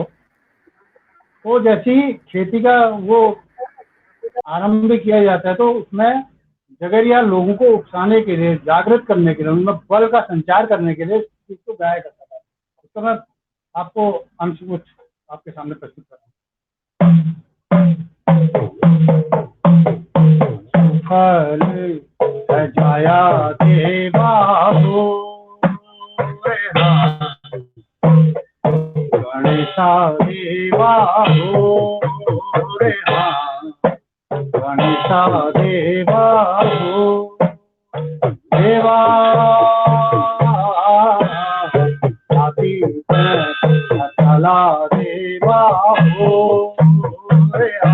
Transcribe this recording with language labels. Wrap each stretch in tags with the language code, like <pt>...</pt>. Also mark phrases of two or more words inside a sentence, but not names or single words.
<hi>तो जैसे ही खेती का वो आरंभ किया जाता है तो उसमें जगरिया लोगों को उकसाने के लिए, जागृत करने के लिए, उनमें बल का संचार करने के लिए इस चीज को गाया करता था। तो मैं आपको अंश कुछ आपके सामने प्रस्तुत कर</hi> <kfy>फल सजाया देवा हो गणेशा देवा हो रे गणेशा देवा हो देवा चला देवा हो रे</kfy>